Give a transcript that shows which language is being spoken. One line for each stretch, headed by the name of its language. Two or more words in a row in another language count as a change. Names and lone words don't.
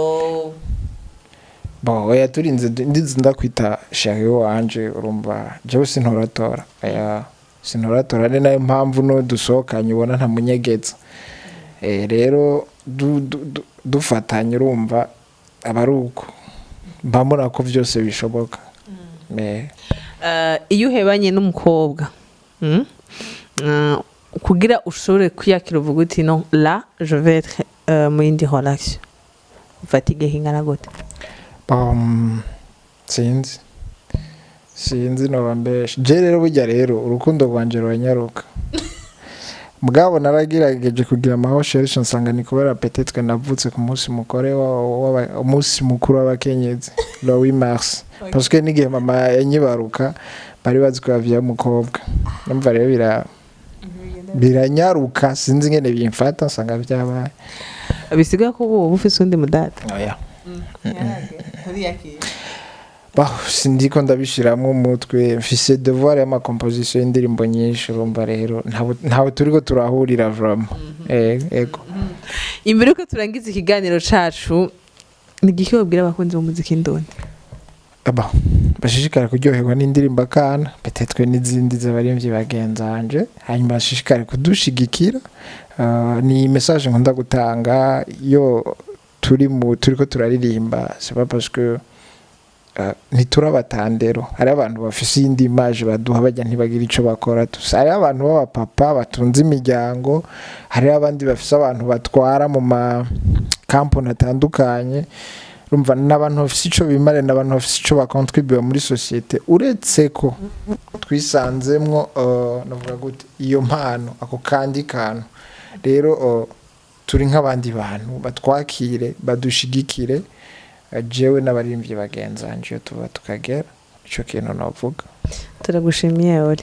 Rundi: bon oya turinze ndizi ndakwita shari wanje urumva jewe sintoratora aya sintoratora ni nayo mpamvu no dusohokanye ubona nta munyegeza rero dufatanye urumva abaruko mbamura ko byose bishoboka iyo uhebanye n'umukobwa kugira ushobore kwiyakira uvuga uti
French: non là je vais être
Rundi: mu yindi relation fatigue hingana gute sinzi no bambeshe je rero burya rero urukundo rwanje rwanyaruka mugabo naragirageje kugira amahosherisho nsanga ni kubera peut-être navutse ku munsi mukore umunsi mukuru w'abakenyezi
French: le 8 mars parce que
Rundi: nigihe mama yanyibaruka bari bazi ko yaviye umukobwa numva rero biranyaruka sinzi ngene bimfata nsanga byabaye bisiga ko ubu ufise undi mudata oya sindiko ndabishiramwe umutwe mfise devoir y'ama composition y'indirimbo nyinshi urumva rero ntawe turiko turahurira vraiment ego imbere ko turangiza ikiganiro cacu nigiki wabwira abakunzi b'umuziki ndundi bashishikara kuryoherwa n'indirimbo akana peut-être n'izindi z'abaremvyi bagenzanje hanyuma bashishikare kudushigikira ni message nkunda gutanga yo turiko turaririmba
French: c'est pas parce que
Rundi: ntiturabatandero hari abantu bafise indi image baduha bajya ntibagira ico bakora hari abantu b'abapapa batunze imiryango hari abandi bafise abantu batwara mu ma kampani atandukanye urumva n'abantu bafise ico bimare n'abantu bafise ico bakontribuye muri societe uretse ko twisanzemwo navuga gute iyo mpano ako kandi kantu rero turi nk'abandi bantu batwakire badushigikire jewe n'abarimvye bagenzanje yo tuba tukagera ico kintu navuga turagushimiye ori